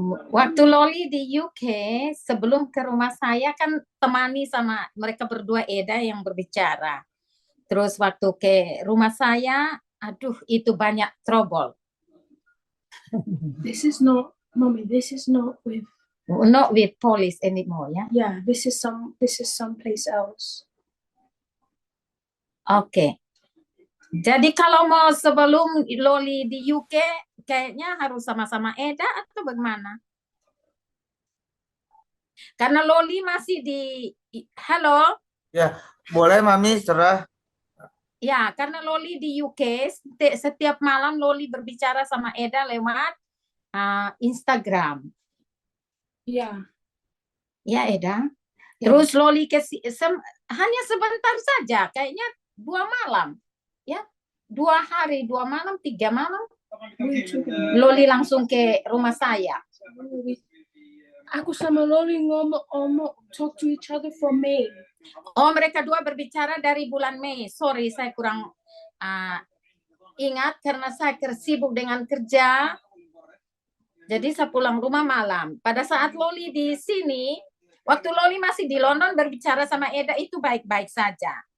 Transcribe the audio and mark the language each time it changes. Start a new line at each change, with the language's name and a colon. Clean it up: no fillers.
Indonesian: Waktu Loli di UK, sebelum ke rumah saya kan temani sama mereka berdua Eda yang berbicara. Terus waktu ke rumah saya, aduh itu banyak trouble.
English: This is not, mommy. This is not with. Not with police anymore, ya. Yeah, this is some. This is someplace else.
Indonesian: Oke. Jadi kalau mau sebelum Loli di UK, kayaknya harus sama-sama Eda atau bagaimana? Karena Loli masih di, halo? Ya, boleh Mami serah. Ya, karena Loli di UK, setiap malam Loli berbicara sama Eda lewat Instagram.
English: Yeah.
Indonesian: Ya, Eda. Ya. Terus Loli hanya sebentar saja, kayaknya 2 malam. Ya, 2 hari, 2 malam, 3 malam. Loli langsung ke rumah saya. Aku sama Loli ngomong
English: talk to each other for May.
Indonesian: Oh, mereka dua berbicara dari bulan Mei. Sorry, saya kurang ingat karena saya sibuk dengan kerja. Jadi saya pulang rumah malam. Pada saat Loli di sini, waktu Loli masih di London berbicara sama Eda itu baik-baik saja.